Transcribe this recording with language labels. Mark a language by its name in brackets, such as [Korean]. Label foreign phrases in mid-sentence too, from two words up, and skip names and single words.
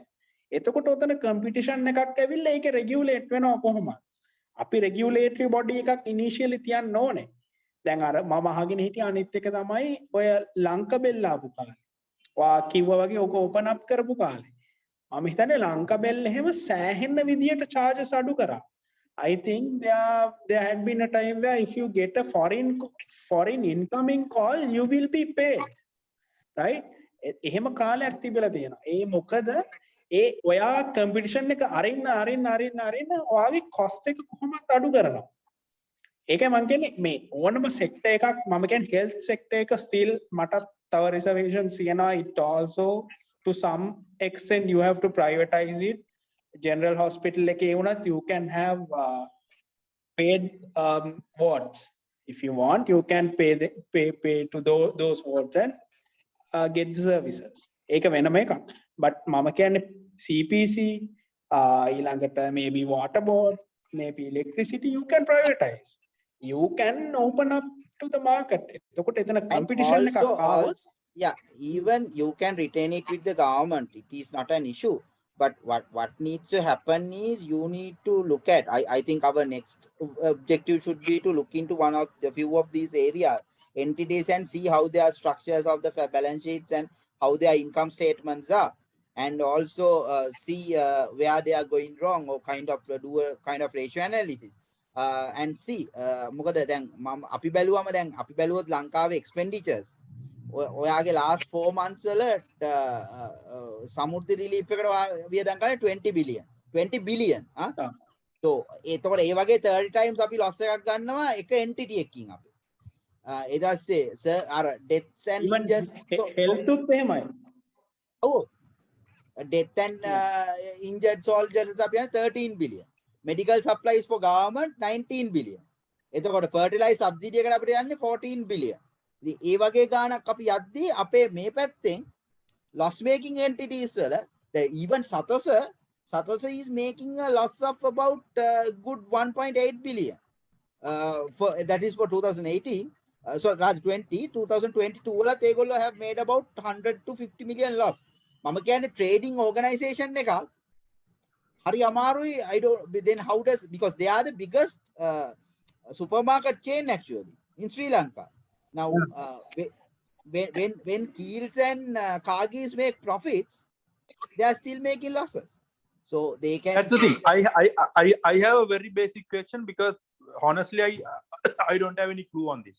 [Sinhala] එතකොට ඔතන කම්පිටිෂන් එකක් ඇවිල්ලා ඒක රෙගියුලේට් වෙනවා කොහොමද? අපි [English] regulatory body [Sinhala] එකක් ඉනිෂියලි තියන්න ඕනේ. දැන් අර මම අහගෙන හිටිය අනිත් එක තමයි ඔය ලංකා බෙල් ආපු කාලේ. වා කිව්වා වගේ ඕක [English] open up [Sinhala] කරපු කාලේ. මම හිතන්නේ ලංකා බෙල් එහෙම සෑහෙන විදියට charges අඩු කරා. [English] I think there had been a time where if you get a foreign incoming call, you will be paid, right? [Sinhala] එහෙම කාලයක් තිබිලා තියෙනවා. ඒ මොකද ඔයා කම්පිටිෂන් එක අරින්න ඔයාගේ cost එක කොහොමද අඩු කරනවා. ඒකයි මම කියන්නේ මේ ඕනම sector එකක් මම කියන්නේ [English] health sector [Sinhala] එක still මට තව reservations තියෙනවා. [English] It also to some extent you have to privatize it. General hospital [Sinhala] එකේ වුණත් [English] you can have paid wards. If you want, you can pay to those wards and get the services. [Sinhala] ඒක වෙනම එකක්. [English] But [Sinhala] මම කියන්නේ [English] CPC ඊළඟට maybe water board, maybe electricity, you can privatize. You can open up to the market. [Sinhala] එතකොට එතන competition එකක් ආවොත් [English] yeah, even you can retain it with the government. It is not an issue. But what needs to happen is you need to look at, I think our next objective should be to look into one of the few of these areas, entities, and see how their structures of the balance sheets and how their income statements are. And also see where they are going wrong, or do a kind of ratio analysis. And see, [Sinhala] මොකද දැන් මම අපි බැලුවොත් ලංකාවේ expenditures ඔයාගේ [English] last 4 months [Sinhala] වල සමුද්‍ර relief එකට වියදම් කරන්නේ 20 [English] billion so [Sinhala] එතකොට ඒ වගේ 30 times අපි loss එකක් ගන්නවා එක entity එකකින් අපි ඊට පස්සේ සර් අර [English] deaths and injuries [Sinhala] health උත් එහෙමයි. ඔව් [English] death and injured soldiers [Sinhala] අපි 13 billion. [English] Medical supplies for government 19 billion. [Sinhala] එතකොට [English] fertilizer subsidy [Sinhala] එකට අපිට යන්නේ 14 billion. ඉතින් ඒ වගේ ගාණක් අපි යද්දී අපේ මේ පැත්තෙන් [English] loss making entities වල even Satosa is making a loss of about good 1.8 billion. For that is for 2018. So Raj 2022 [Sinhala] වලත් ඒගොල්ලෝ [English] have made about 100 to 50 million loss. [Sinhala] මම කියන්නේ [English] trading organization [Sinhala] එකක් හරි අමාරුයි. [English] I don't, then how does, because they are the biggest supermarket chain actually in Sri Lanka. Now when Keels and Kargis make profits, they are still making losses, so they can. That's the thing. I have a very basic question, because honestly I don't have any clue on this.